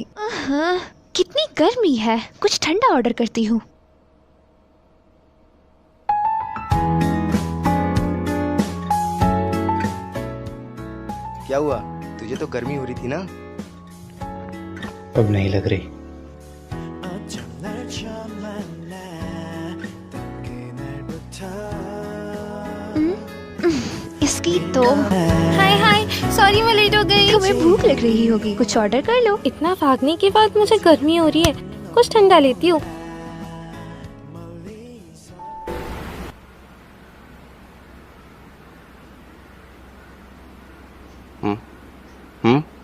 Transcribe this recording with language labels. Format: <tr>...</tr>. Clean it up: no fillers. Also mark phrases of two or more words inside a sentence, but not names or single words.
<hi>कितनी गर्मी है, कुछ ठंडा ऑर्डर करती हूँ। क्या हुआ? तुझे तो गर्मी हो रही थी ना? अब नहीं लग रही।</hi> <ko>어쩜 날 처음 만나 그날부터</ko> <hi>इसकी तो हाय हाय, सॉरी मैं लेट हो गई। तुम्हें भूख लग रही होगी, कुछ ऑर्डर कर लो। इतना भागने के बाद मुझे गर्मी हो रही है, कुछ ठंडा लेती हूँ। हम्म</hi>